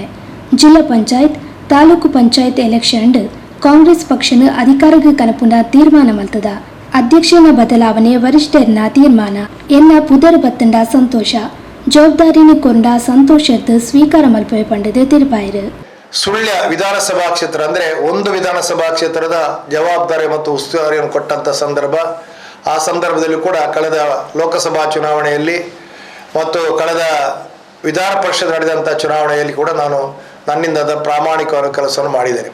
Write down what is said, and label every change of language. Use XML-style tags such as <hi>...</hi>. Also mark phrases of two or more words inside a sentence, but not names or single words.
<tcy>ಜಿಲ್ಲಾ ಪಂಚಾಯತ್ ತಾಲೂಕು ಪಂಚಾಯತ್ ಎಲೆಕ್ಷನ್ ಕಾಂಗ್ರೆಸ್ ಪಕ್ಷನ ಅಧಿಕಾರಕ್ಕೆ ಕನಪುನ ತೀರ್ಮಾನ ಮಲ್ತದ. ಅಧ್ಯಕ್ಷನ ಬದಲಾವಣೆ ವರಿಷ್ಠರ್ನ ತೀರ್ಮಾನ ಎನ್ನ ಪುದರ್ ಬತ್ತಂಡ ಸಂತೋಷ ಜವಾಬ್ದಾರಿನ ಕೊಂಡ ಸಂತೋಷದ ಸ್ವೀಕಾರ ಮಲ್ಪೆ ಪಂಡದ ತಿರುಪಾಯರು.</tcy> <kn>ಸುಳ್ಯ ವಿಧಾನಸಭಾ ಕ್ಷೇತ್ರ ಅಂದರೆ ಒಂದು ವಿಧಾನಸಭಾ ಕ್ಷೇತ್ರದ ಜವಾಬ್ದಾರಿ ಮತ್ತು ಉಸ್ತುವಾರಿಯನ್ನು ಕೊಟ್ಟಂಥ ಸಂದರ್ಭ. ಆ ಸಂದರ್ಭದಲ್ಲಿ ಕೂಡ ಕಳೆದ ಲೋಕಸಭಾ ಚುನಾವಣೆಯಲ್ಲಿ ಮತ್ತು ಕಳೆದ ವಿಧಾನ ಪರಿಷತ್ ನಡೆದಂಥ ಚುನಾವಣೆಯಲ್ಲಿ ಕೂಡ ನಾನು ನನ್ನಿಂದ ಪ್ರಾಮಾಣಿಕವಾದ ಕೆಲಸವನ್ನು ಮಾಡಿದ್ದೇನೆ.</kn>